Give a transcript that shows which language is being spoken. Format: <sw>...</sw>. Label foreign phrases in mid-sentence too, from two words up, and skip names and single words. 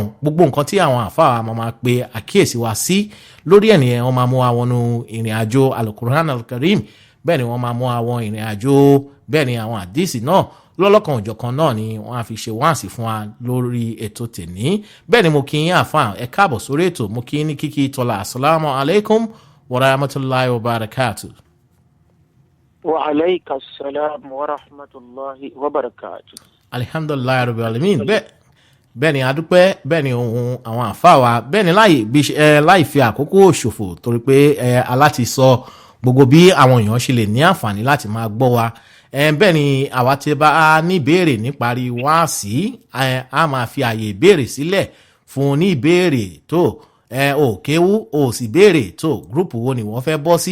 <yo>gbogbo nǹkan tí àwọn àfáà máa pe àkíyèsí wa sí lórí ẹ̀ nìyẹn wọ́n máa mú wa wọnú ìrìn àjò Al-Qur'an Al-Karim. bẹ́ẹ̀ ni wọ́n máa mú àwọn ìrìn àjò bẹ́ẹ̀ ni àwọn àdíìsì náà lọ́lọ́kan òjọ̀kan náà ni wọ́n á fi ṣe wáàsí fún wa lórí ètò tèní. bẹ́ẹ̀ ni mo kí yín àfáà ẹ káàbọ̀ sórí ètò. mo kí yín ní kíkí tọ́lá</yo> <ar>السلام عليكم ورحمة الله وبركاته. وعليك السلام ورحمة الله وبركاته. الحمد لله رب العالمين.</ar> <yo>bẹ́ẹ̀ ni adúpẹ́. bẹ́ẹ̀ ni ohun àwọn àfáà wa bẹ́ẹ̀ ni láì fi àkókò ṣòfò torí pé aláti sọ gbogbo bí àwọn èèyàn ṣe lè ní àǹfààní láti máa gbọ́ wa. bẹ́ẹ̀ ni àwa tí bá ní ìbéèrè níparí wáàsí a máa fi àyè ìbéèrè sílẹ̀ fún ní ìbéèrè tó ò kéwú ò sì béèrè tó gúrùpù wo ni wọ́n fẹ́ bọ́ sí.</yo>